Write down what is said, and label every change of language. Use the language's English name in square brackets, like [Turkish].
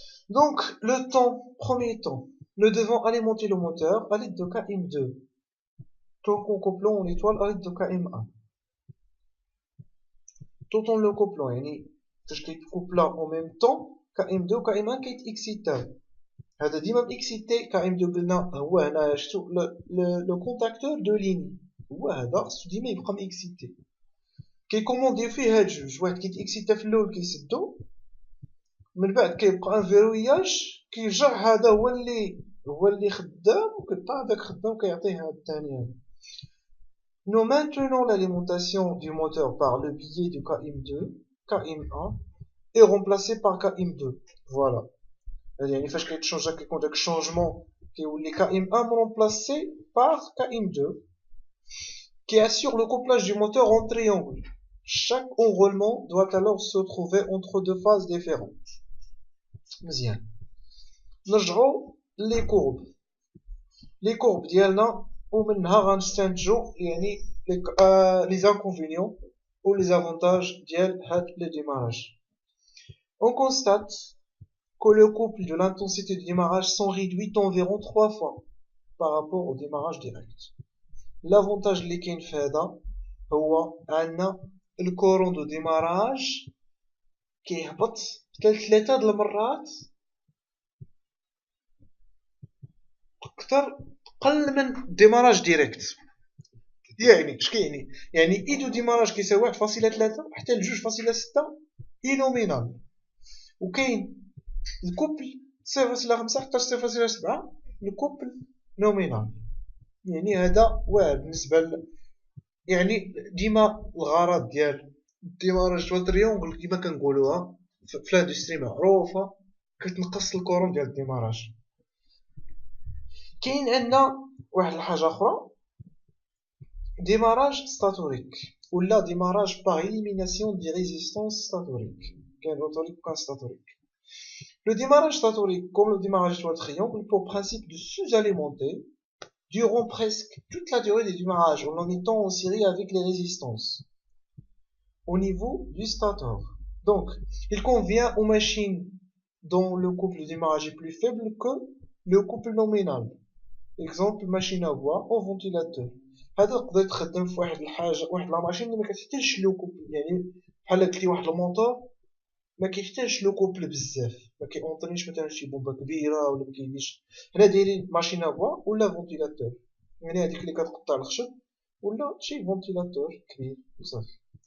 [French] Donc, le temps, premier temps, nous devons alimenter le moteur à l'aide de KM2, tout en couplant en étoile à l'aide de KM1. Tout en le couplant, [Arabic] يعني فاش كيتكوبلا [French] en même temps KM2 و KM1 كيتإكسيتاو. [Arabic] هذا ديما مإكسيتي KM2 قلنا هو هنا شفتو لو كونتاكتور دو ليني هو هذا خصو ديما يبقى مإكسيتي. كيكومونديو فيه هاد جوج، واحد كيتإكسيتا في الأول كيسدو، من بعد كيبقى ان فيروياج كيرجع هذا هو اللي خدام وكيبقى هذاك خدام كيعطيه هذا الثاني هذا. [French] Nous maintenons l'alimentation du moteur par le biais du KM2, KM1 est remplacé par KM2. Voilà. [Arabic] يعني فاش كيتشونجا كيكون داك الشونجمون كيولي [French] KM1 remplacé par KM2 qui assure le couplage du moteur en triangle. Chaque enroulement doit alors se trouver entre deux phases différentes. [Arabic] مزيان. نرجعو لي كورب. لي كورب ديالنا ومنها غنستنتجو يعني لي زانكونفينيون و لي زافونتاج ديال هاد لي ديماراج. [French] On constate que le couple de l'intensité de démarrage sont réduits d'environ 3 fois par rapport au démarrage direct. [Arabic] L'avantage اللي كاين في هذا هو عندنا الكورون دو ديماراج كيهبط حتى ل3 د المرات اكثر قل من ديماراج ديريكت. يعني اش كيعني؟ يعني ايدو ديماراج كيساوي 1.3 حتى ل 2.6 اي نومينال، وكاين الكوبل 0.5 حتى 0.7 الكوبل نومينال. يعني هذا واعر بالنسبه يعني ديما الغرض ديال الديماراج ديال التريونغل كيما كنقولوها في الاندستري معروفه كتنقص الكورون ديال الديماراج. كاين عندنا واحد الحاجه اخرى [French] démarrage statorique ولا démarrage par élimination des résistances statoriques. [Arabic] كاين rotorique وكاين statorique. [French] Le démarrage statorique comme le démarrage étoile triangle pour principe de sous-alimenter durant presque toute la durée des démarrages en étant en série avec les résistances au niveau du stator. Donc, il convient aux machines dont le couple de démarrage est plus faible que le couple nominal. Exemple, machine à voix ou ventilateur. [Arabic] هذا تقدر تخدم في واحد الحاجه واحد لا ماشين اللي ما كتحتاجش لو كوبل، يعني بحال قلت لي واحد الموتور ما كيحتاجش لو كوبل بزاف، ما كيونطريش مثلا شي بومبه كبيره ولا ما كيديرش. هنا دايرين ماشين افوا ولا فونتيلاتور، يعني هذيك اللي كتقطع الخشب ولا شي فونتيلاتور كبير وصافي.